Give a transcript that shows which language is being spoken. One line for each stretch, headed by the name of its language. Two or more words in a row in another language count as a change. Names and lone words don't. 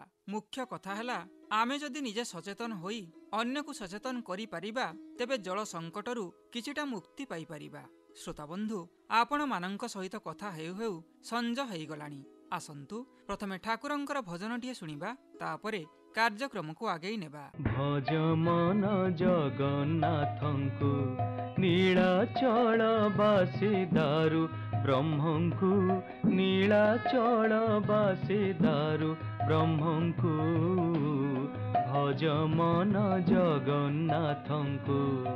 Odia: ମୁଖ୍ୟ କଥା ହେଲା ଆମେ ଯଦି ନିଜେ ସଚେତନ ହୋଇ ଅନ୍ୟ କୁ ସଚେତନ କରି ପାରିବା ତେବେ ଜଳ ସଙ୍କଟରୁ କିଛିଟା ମୁକ୍ତି ପାଇ ପାରିବା। ଶ୍ରୋତା ବନ୍ଧୁ, ଆପଣ ମାନଙ୍କ ସହିତ କଥା ହେଉ ହେଉ ସଞ୍ଜ ହୋଇ ଗଲାଣି। ଆସନ୍ତୁ ପ୍ରଥମେ ଠାକୁରଙ୍କର ଭଜନଟିଏ ଶୁଣିବା, ତାପରେ କାର୍ଯ୍ୟକ୍ରମ କୁ ଆଗେଇ ନେବା। ଭଜ ମନ ଜଗନ୍ନାଥଙ୍କୁ ନୀଳାଚଳ ବାସୀ ଦାରୁ ବ୍ରହ୍ମଙ୍କୁ ନୀଳାଚଳ ବାସୀ ଦାରୁ ବ୍ରହ୍ମଙ୍କୁ ଭଜ ମନ ଜଗନ୍ନାଥଙ୍କୁ।